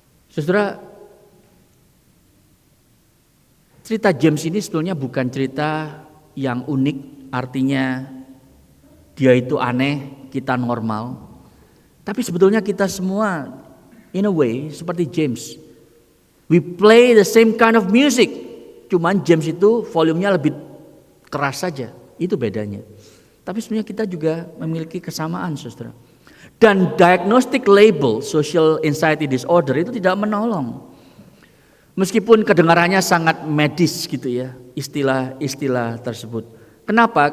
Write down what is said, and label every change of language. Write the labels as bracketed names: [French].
[Indonesian] Saudara, cerita James ini sebetulnya bukan cerita yang unik, artinya dia itu aneh, kita normal. Tapi sebetulnya kita semua [English] in a way [Indonesian] seperti James. [English] We play the same kind of music. [Indonesian] Cuman James itu volumenya lebih keras saja, itu bedanya. Tapi sebenarnya kita juga memiliki kesamaan, saudara. Dan diagnostic label social anxiety disorder itu tidak menolong. Meskipun kedengarannya sangat medis gitu ya, istilah-istilah tersebut. Kenapa?